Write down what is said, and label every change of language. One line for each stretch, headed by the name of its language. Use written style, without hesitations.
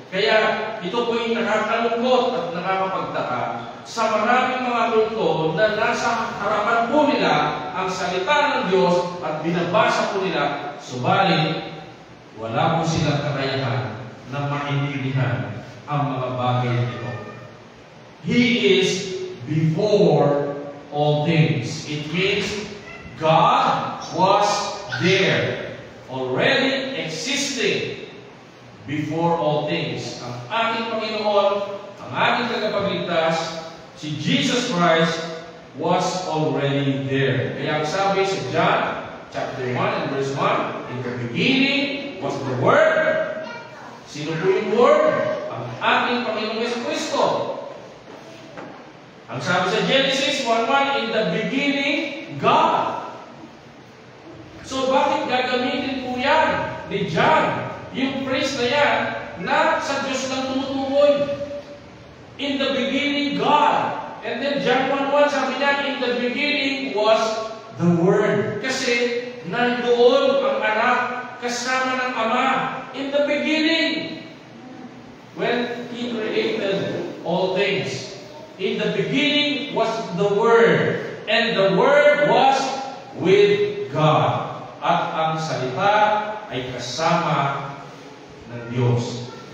Filipino: Kaya ito po yung nakakalungkot at nakakapagtaka sa maraming mga kulto na nasa harapan po nila ang salita ng Diyos at binabasa po nila, subalit wala po silang kakayahan na maintindihan ang mga bagay nito.
English: He is before all things. It means God was there, already existing before all things.
Filipino: Ang ating Panginoon, ang ating tagapagligtas, si Jesus Christ
English: was already there.
Filipino: Kaya ang sabi sa John chapter 1 and verse 1,
English: in the beginning was the Word.
Filipino: Sino po yung Word? Ang ating Panginoong Jesucristo. Ang sabi sa Genesis 1:1,
English: in the beginning, God.
Filipino: So bakit gagamitin po yan ni John? Yung phrase na yan, na sa Diyos lang tumutukoy.
English: In the beginning, God. And then John 1:1,
Filipino: sabi niya,
English: in the beginning was the Word.
Filipino: Kasi nandoon ang anak kasama ng Ama.
English: In the beginning, when He created all things. In the beginning was the Word. And the Word was with God.
Filipino: At ang salita ay kasama ng Diyos.